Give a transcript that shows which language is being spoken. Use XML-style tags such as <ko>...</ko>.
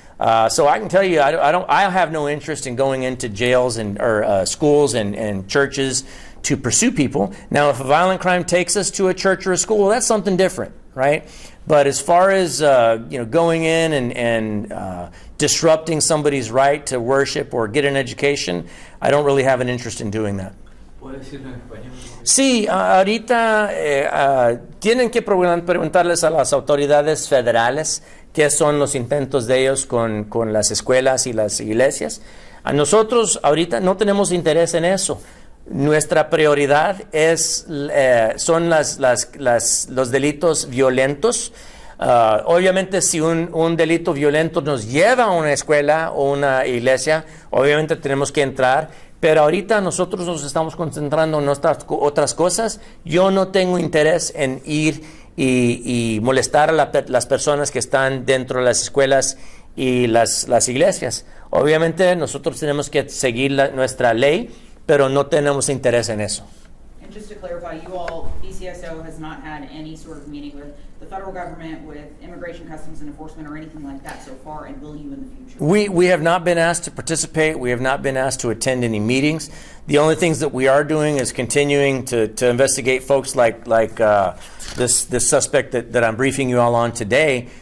<en>So I can tell you, I have no interest in going into jails or schools and churches to pursue people. Now, if a violent crime takes us to a church or a school, that's something different, right? But as far as going in and disrupting somebody's right to worship or get an education, I don't really have an interest in doing that.</en> <es>¿Puede decirlo en español? Sí, ahorita tienen que preguntarles a las autoridades federales qué son los intentos de ellos con las escuelas y las iglesias. A nosotros ahorita no tenemos interés en eso. Nuestra prioridad son los delitos violentos. Obviamente, si un delito violento nos lleva a una escuela o una iglesia, obviamente tenemos que entrar. Pero ahorita nosotros nos estamos concentrando en otras cosas. Yo no tengo interés en ir y molestar a las personas que están dentro de las escuelas y las iglesias. Obviamente nosotros tenemos que seguir nuestra ley, pero no tenemos interés en eso.</es> <en>And just to clarify, you all, BCSO has not had any sort of meeting with the federal government, with Immigration, Customs, and Enforcement, or anything like that so far, and will you in the future? We have not been asked to participate. We have not been asked to attend any meetings. The only things that we are doing is continuing to investigate folks like this suspect that I'm briefing you all on today.</en>